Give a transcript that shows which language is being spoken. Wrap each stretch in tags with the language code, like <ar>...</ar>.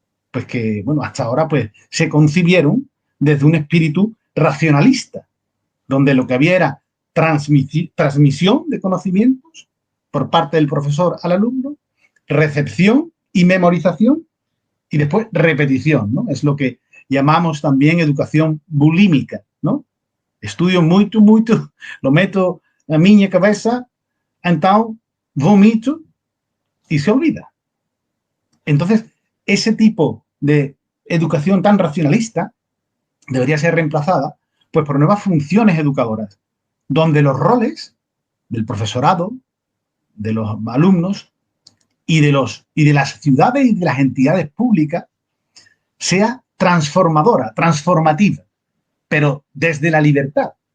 <es>Pues que, bueno, hasta ahora pues se concibieron desde un espíritu racionalista, donde lo que había era transmisión de conocimientos por parte del profesor al alumno recepción y memorización, y después repetición, ¿no? Es lo que llamamos también educación bulímica, ¿no?</es> <pt>Estudio muito, muito, lo meto na minha cabeça, então vomito</pt> <es>y se olvida. Entonces, ese tipo de educación tan racionalista debería ser reemplazada pues, por nuevas funciones educadoras, donde los roles del profesorado, de los alumnos y de las ciudades y de las entidades públicas sea transformadora, transformativa, pero desde la libertad.</es>